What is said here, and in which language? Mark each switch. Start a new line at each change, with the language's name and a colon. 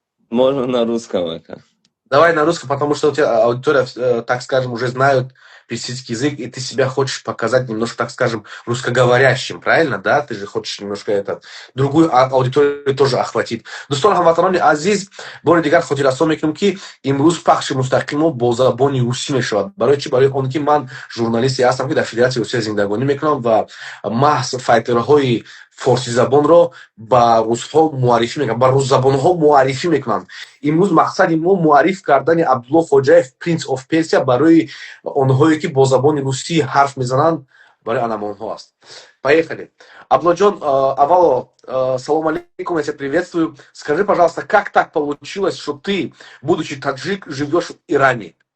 Russian: Можно на русском, аказ. Давай на русском, потому что у тебя аудитория, так скажем, уже знают персидский язык, и ты себя хочешь показать немножко, так скажем, русскоговорящим, правильно, да? Ты же хочешь немножко другую аудиторию тоже охватить.
Tajik: Достон хамватанони азиз, бори дигар хотирасо мекунем ки имрӯз пахши мустақимо бо забони русӣ мешавад. Барои чӣ? Барои он ки ман журналисте ҳастам ки дар Федератсияи Русия зиндагонӣ мекунам ва маҳз файтерҳои форси забонро ба русҳо муаррифӣ мекунам, ба рӯззабонҳо муаррифӣ мекунам. Имрӯз мақсади мо муарриф кардани Абдулло Хоҷаев, Prince of Persia, барои онҳое ки бо забони русӣ ҳарф мезананд, барои анамонҳо аст. Поехали. Абдуллоҷон, аввало, салом алейкум,
Russian: я тебя приветствую. Скажи, пожалуйста, как так получилось, что ты, будучи таджик, живешь в Иране?